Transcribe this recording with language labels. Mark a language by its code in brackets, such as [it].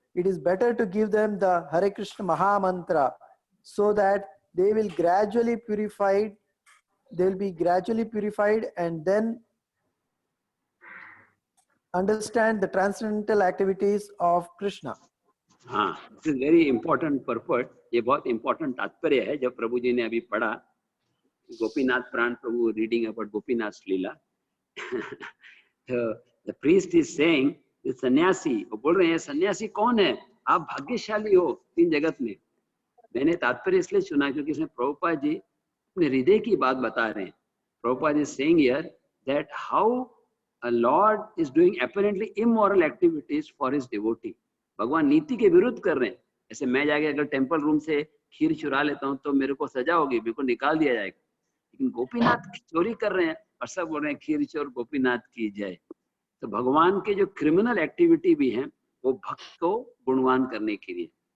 [en] It is better to give them the Hare Krishna Maha Mantra so that they will gradually purified. They will be gradually purified and then understand the transcendental activities of Krishna. हाँ, this is very important purport. [hi] ये बहुत important तात्पर्य है जब प्रभु जी ने अभी पढ़ा गोपीनाथ प्राण प्रभु [en] reading about Gopinath's Leela. The priest is saying the [hi] सन्यासी, वो बोल रहे हैं सन्यासी कौन है? आप भाग्यशाली हो तीन जगत में. मैंने तात्पर्य इसलिए चुना क्योंकि इसमें प्रभुपाद जी अपने हृदय की बात बता रहे हैं. [en] Prabhupada is saying here that how a Lord is doing apparently immoral activities for his devotee. [hi] भगवान नीति के विरुद्ध कर रहे हैं. ऐसे मैं जाके अगर टेम्पल रूम से खीर चुरा लेता हूँ तो मेरे को सजा होगी, मेरे को निकाल दिया जाएगा. लेकिन गोपीनाथ चोरी कर रहे हैं और सब बोल रहे हैं खीर चोर गोपीनाथ की जय. तो भगवान के जो क्रिमिनल एक्टिविटी भी हैं वो भक्त को गुणवान करने के लिए.